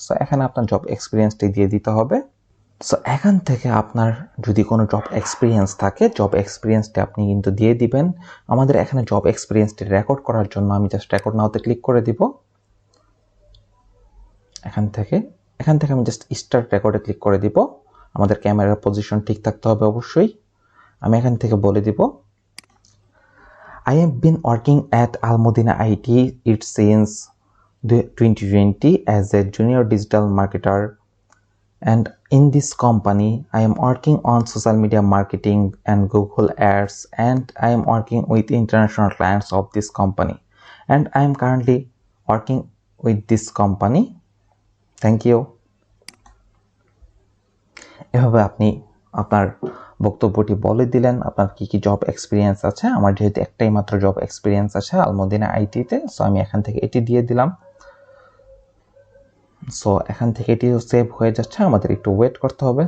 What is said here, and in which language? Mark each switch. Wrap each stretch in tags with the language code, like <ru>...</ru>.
<bn>So এখানে আপনার job এক্সপিরিয়েন্সটি দিয়ে দিতে হবে। সো এখান থেকে আপনার যদি কোনো জব এক্সপিরিয়েন্স থাকে জব এক্সপিরিয়েন্সটি আপনি কিন্তু দিয়ে দিবেন। আমাদের এখানে জব এক্সপিরিয়েন্সটি রেকর্ড করার জন্য আমি জাস্ট রেকর্ড নাওতে ক্লিক করে দিব। এখান থেকে আমি জাস্ট স্টার্ট রেকর্ডে ক্লিক করে দিব। আমাদের ক্যামেরার পজিশন ঠিক থাকতে হবে অবশ্যই। আমি এখান থেকে বলে দিব</bn> <en>I have been working at Al Modina IT it since 2020 as a junior digital marketer, and in this company I am working on social media marketing and Google Ads, and I am working with international clients of this company, and I am currently working with this company. Thank you.</en> <bn>এভাবে আপনি আপনার বক্তব্যটি বলে দিলেন আপনার কি কি job experience আছে। আমার যেহেতু একটাই মাত্র জব এক্সপিরিয়েন্স আছে আলমদিনা আইটিতে, সো আমি এখান থেকে এটি দিয়ে দিলাম। সো এখান থেকে এটিও সেভ হয়ে যাচ্ছে, আমাদের একটু ওয়েট করতে হবে।</bn>